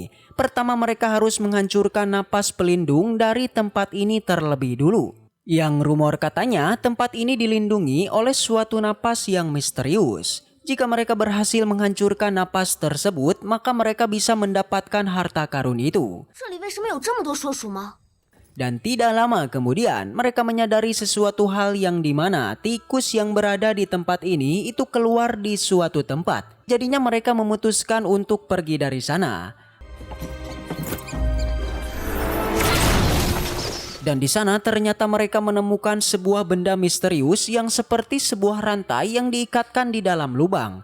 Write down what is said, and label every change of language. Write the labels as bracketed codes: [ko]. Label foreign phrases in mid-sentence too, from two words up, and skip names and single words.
[id] Pertama mereka harus menghancurkan napas pelindung dari tempat ini terlebih dulu. Yang rumor katanya tempat ini dilindungi oleh suatu napas yang misterius. Jika mereka berhasil menghancurkan napas tersebut, maka mereka bisa mendapatkan harta karun itu. [zh] 这里为什么有这么多说鼠吗？ [id] Dan tidak lama kemudian mereka menyadari sesuatu hal yang dimana tikus yang berada di tempat ini itu keluar di suatu tempat. Jadinya mereka memutuskan untuk pergi dari sana. Dan di sana ternyata mereka menemukan sebuah benda misterius yang seperti sebuah rantai yang diikatkan di dalam lubang.